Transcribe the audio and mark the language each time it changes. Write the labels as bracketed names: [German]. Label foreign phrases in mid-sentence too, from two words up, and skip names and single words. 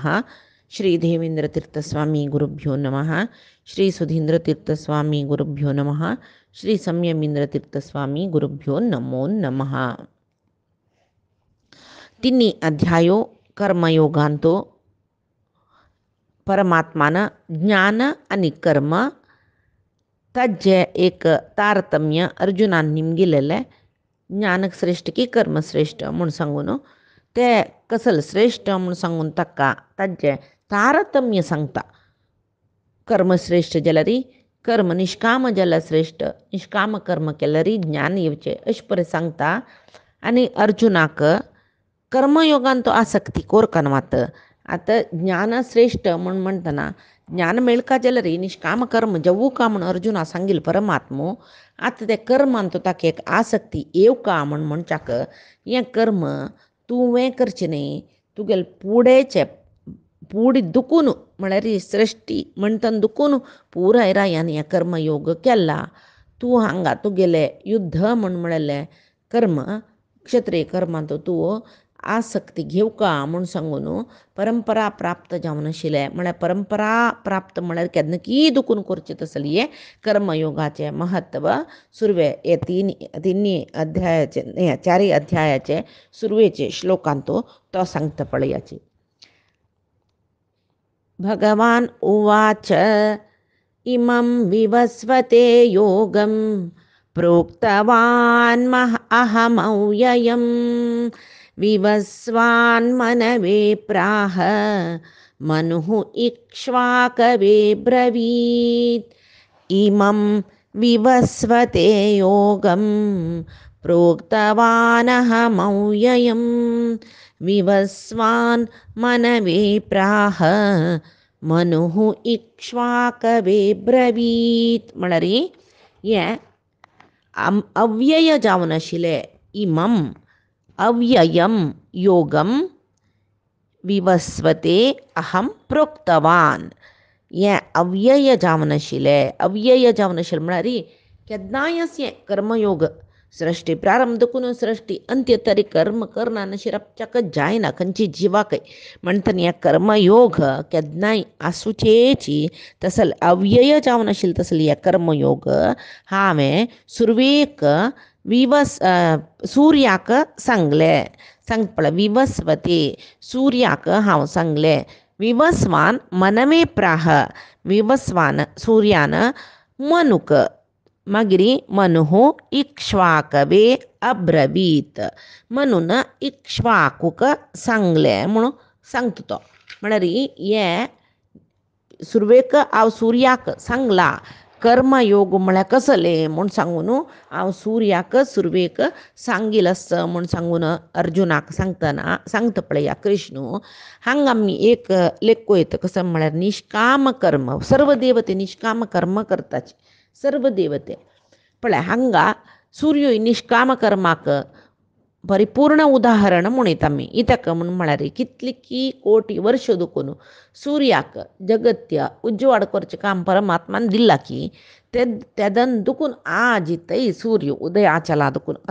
[Sanskrit] श्रीदेवेन्द्रतीर्थस्वामी गुरुभ्यो नमः. श्री सुधींद्रतीर्थस्वामी गुरुभ्यो नमः. श्री संयमींद्रतीर्थस्वामी गुरुभ्यो नमो नमः. [Konkani] तिन्ही अध्यायो कर्मयोगांतो परमात्मानं ज्ञान आणि कर्म ताजे एक तारतम्य अर्जुनान निमगिलेले ज्ञान श्रेष्ठ की कर्म श्रेष्ठ म्हणून सांगून ते कसल श्रेष्ठ म्हणून सांगून ताका ताजे तारतम्य सांगता. कर्मश्रेष्ठ जलरी कर्म निष्काम जल श्रेष्ठ निष्काम कर्म केलरी ज्ञान येवचे अशे परे सांगता. आणि अर्जुनाक कर्मयोगान तो आसक्ती कोरकनवात आता ज्ञान श्रेष्ठ म्हणून म्हणतना ज्ञान मेळका जलरी निष्काम कर्म जवू का म्हणून अर्जुना सांगील परमात्मो आता ते कर्मान तो ताका एक आसक्ती येव का म्हणून म्हणच्याक हें कर्म तुवें करचें न्ही तुगेले फुडेचे पुढे दुखून म्हळ्यार सृश्टी म्हणटन दुखून पुराय रायान हें कर्मयोग केला. तूं हांगा तुगेले युद्ध म्हळ्ळें कर्म क्षत्रीय कर्मांत तूं आसक्ती घेवका म्हूण सांगून परंपरा प्राप्त जावन आशिल्लें म्हळ्यार परंपरा प्राप्त म्हळ्यार केन्ना दुखून करचें तसलें हें कर्मयोगाचें महत्व सुरवे हे तिनी अध्यायाचे चारय अध्यायाचे सुरवेचे श्लोकांत तो सांगता पळयाची. [Sanskrit] भगवान् उवाच इमं विवस्वते योगं प्रोक्तवान् अहमव्ययं विवस्वान्मनवे प्राह मनुः इक्ष्वाकवे ब्रवीत्. इमं विवस्वते योगं प्रोक्तवानहमव्ययं विवस्वान् मनवे प्राह मनुः इक्ष्वाकवे ब्रवीत्. [Konkani] म्हळ्यार हें अव्यय जावन आशिल्लें [Sanskrit] इमं अव्ययं योगं विवस्वते अहं प्रोक्तवान्. [Konkani] हें अव्यय जावन आशिल्लें अव्यय जावन आशिल्लें म्हळ्यार केन्नाय अशें कर्मयोग सृश्टी प्रारंभ देखून सृश्टी अंत्य तरी कर्म करना शिरपच्याक जायना खंयची जिवाकय म्हणटना हें कर्मयोग केन्नाय आसूचेची तसल अव्यय जावन आशिल्लें तसलें हें कर्मयोग हांवें सुरवेक सुर्याक सांगलें. सांगता पळय विवस्वते सुर्याक हांव सांगलें. [Sanskrit] विवस्वान मनवे प्राह [Konkani] विवस्वान सुर्यान मनुक मागीर [Sanskrit] मनुः इक्ष्वाकवे अब्रवीत [Konkani] म्हणून इक्ष्वाकूक सांगलें म्हणून सांगता तो. म्हळ्यार हें सुरवेक हांव सुर्याक सांगला कर्मयोग म्हळ्यार कसलें म्हूण सांगून हांव सुर्याक सुरवेक सांगील आस म्हूण सांगून अर्जुनाक सांगतना सांगता पळया कृष्ण हांगा आमी एक लेख वयता कसो म्हळ्यार निष्काम कर्म सर्व देवते निष्काम कर्म करताचे सर्व देवते पळय हांगा सूर्य निष्काम कर्माक परिपूर्ण उदाहरण म्हणयता आमी इतक म्हणून म्हळ्यार कितली की कोटी वर्ष दुखून सुर्याक जगत्य उजवाड करचें काम परमात्मान दिला की तेदन दुखून आजितय सूर्य उदयाचला दुखून